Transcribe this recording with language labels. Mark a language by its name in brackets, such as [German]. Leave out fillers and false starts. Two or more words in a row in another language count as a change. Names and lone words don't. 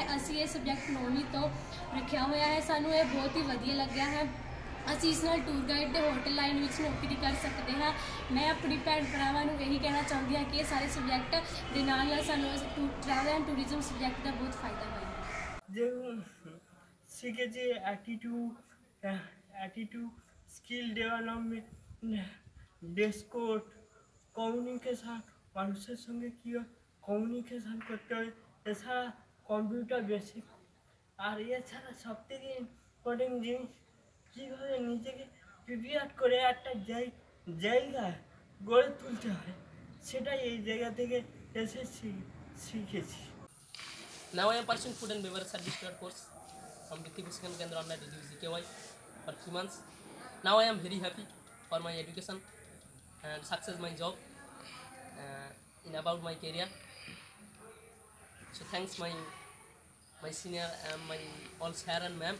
[Punjabi] ਅਸੀਂ ਇਹ ਸਬਜੈਕਟ 9ਵੀਂ ਤੋਂ ਰੱਖਿਆ ਹੋਇਆ ਹੈ। ਸਾਨੂੰ ਇਹ ਬਹੁਤ ਹੀ ਵਧੀਆ ਲੱਗਿਆ ਹੈ। ਅਸੀਂ ਇਸ ਨਾਲ [English] tour guide [Punjabi] ਦੇ [English] hotel line [Punjabi] ਵਿੱਚ ਨੌਕਰੀ ਕਰ ਸਕਦੇ ਹਾਂ। ਮੈਂ ਆਪਣੀ ਭੈਣ ਭਰਾਵਾਂ ਨੂੰ ਇਹੀ ਕਹਿਣਾ ਚਾਹੁੰਦੀ ਹਾਂ ਕਿ ਇਹ ਸਾਰੇ ਸਬਜੈਕਟ ਦੇ ਨਾਲ ਨਾਲ ਸਾਨੂੰ [English] travel and tourism [Punjabi] ਸਬਜੈਕਟ ਦਾ ਬਹੁਤ ਫਾਇਦਾ ਹੋਇਆ। [Bangla] जो শিখেছি [English] attitude skill development descode communication [Bangla] মানুষের সঙ্গে কীভাবে কমিউনিকেশান করতে হয় এছাড়া [English] computer basic [Bangla] আর এছাড়া সবথেকে ইম্পর্টেন্ট জিনিস কীভাবে নিজেকে প্রিপেয়ার করে একটা জায়গা গড়ে তুলতে হয় সেটাই এই জায়গা থেকে এসে শিখেছি। [English] Now I am pursuing food and beverage certificate course from Vitti Puskan Kendra online DGKY for 3 months. Now I am very happy for my education and success my job in about my career. So thanks my senior and my all sir and ma'am.